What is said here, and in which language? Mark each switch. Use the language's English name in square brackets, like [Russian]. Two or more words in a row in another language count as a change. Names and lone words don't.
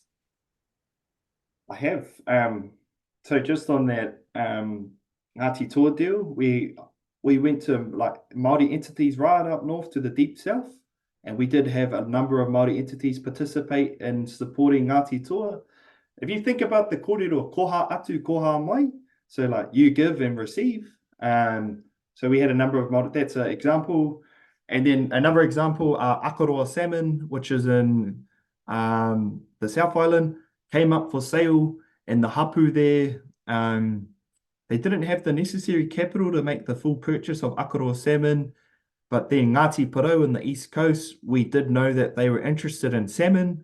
[English] I have. So just on that Ngāti Toa deal, we went to like Māori entities right up north to the deep south, and we did have a number of Māori entities participate in supporting Ngāti Toa. If you think about the kōrero, [Māori] koha atu, koha mai, [English] so like you give and receive. So we had a number of Māori, that's an example. And then another example, Akaroa salmon, which is in the South Island, came up for sale in the hapu there. They didn't have the necessary capital to make the full purchase of Akaroa salmon, but then Ngāti Porou in the East Coast, we did know that they were interested in salmon.